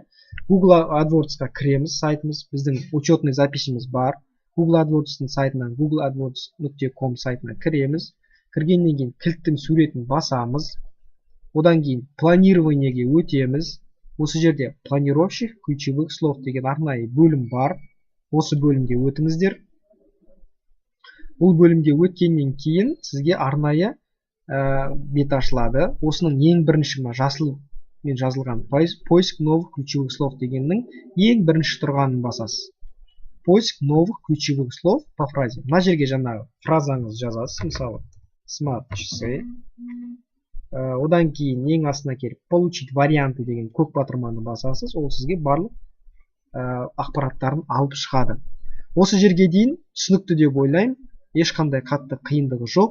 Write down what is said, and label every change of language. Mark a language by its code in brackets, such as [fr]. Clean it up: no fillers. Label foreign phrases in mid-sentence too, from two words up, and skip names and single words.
[kk] Google AdWords-қа кіреміз, сайтымыз, біздің [ru] учетный записіміз [kk] бар. Google AdWords-ның сайтынан googleadwords.com сайтына кіреміз. Кіргеннен кейін кілттің суретін басамыз. Одан кейін планированиеге өтеміз. Осы жерде [ru] планировщик ключевых слов [kk] деген арнайы бөлім бар. Осы бөлімге өтіңіздер. Бұл бөлімге өткеннен кейін сізге арнайы бет ашылады. Осының ең бірінші жасылмен жазылған [ru] поиск новых ключевых слов [kk] дегеннің ең бірінші тұрғанын басасыз. [ru] Поиск новых ключевых слов по фразе. [kk] Мына жерге жаңағы фразаңыз жазасыз, мысалы [ru] смарт часы. [kk] Одан кейін ең астына келіп [ru] получить варианты [kk] деген көк батырманы басасыз. Ол сізге барлық ақпараттарын алып шығады. Осы жерге дейін түсінікті деп ойлаймын. Ешқандай қатты қиындығы жоқ.